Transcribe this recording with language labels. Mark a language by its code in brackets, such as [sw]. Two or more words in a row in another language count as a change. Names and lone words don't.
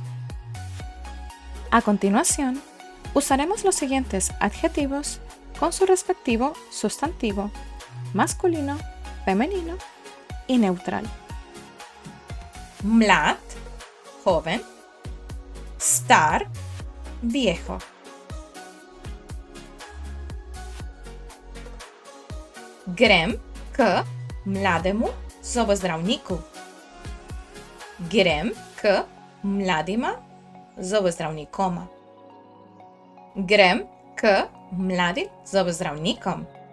[es] A continuación, usaremos los siguientes adjetivos con su respectivo sustantivo masculino, femenino y neutral. Mlad, joven. Star, viejo. [sl] Grem k mlademu zobozdravniku. Grem k mladima zobozdravnikoma. Grem k mladim zobozdravnikom.